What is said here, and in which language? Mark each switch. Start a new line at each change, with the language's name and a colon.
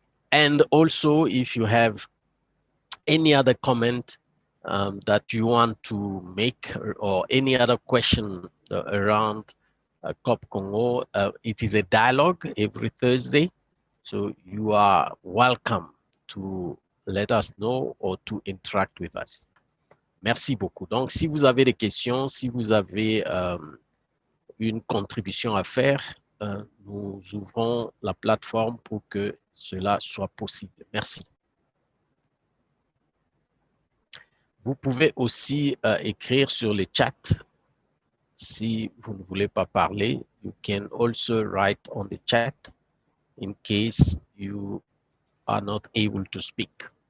English: And also, if you have any other comment that you want to make or any other question around CoopCongo, it is a dialogue every Thursday. So you are welcome to let us know or to interact with us.
French: Merci beaucoup. Donc, si vous avez des questions, si vous avez une contribution à faire, nous ouvrons la plateforme pour que cela soit possible. Merci. Vous pouvez aussi écrire sur le chat si vous ne voulez pas parler.
English: You can also write on the chat in case you are not able to speak.